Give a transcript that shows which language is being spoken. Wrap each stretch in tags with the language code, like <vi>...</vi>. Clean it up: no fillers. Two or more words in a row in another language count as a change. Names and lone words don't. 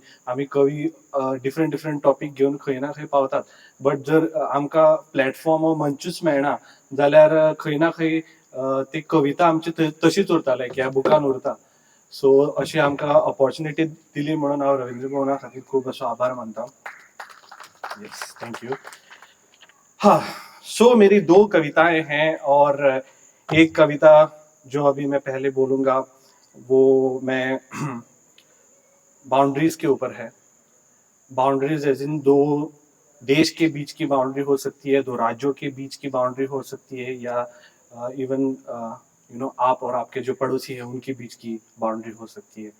<kok>आमी कवी</kok> <en>different topic</en> <kok>घेवन खंय ना खंय पावतात, बट जर आमकां प्लॅटफॉर्म हो मंचूच मेळना जाल्यार खंय ना खंय ती कविता आमची तशीच उरता, लायक ह्या बुकान उरता. सो अशी आमकां ऑपॉर्च्युनिटी दिली म्हणून हांव रवींद्र भवना खातीर खूब असो आभार मानता.</kok> <en>Yes, thank you.</en> <hi>हाँ, सो मेरी 2 कविताएं हैं और एक कविता जो अभी मैं पहले बोलूंगा वो मैं बाउंड्रीज के ऊपर है.</hi> <en>boundaries as in</en> <hi>2 देश के बीच की बाउंड्री हो सकती है, 2 राज्यों के बीच की बाउंड्री हो सकती है, या इवन आप और आपके जो पड़ोसी हैं उनके बीच की बाउंड्री हो सकती है.</hi>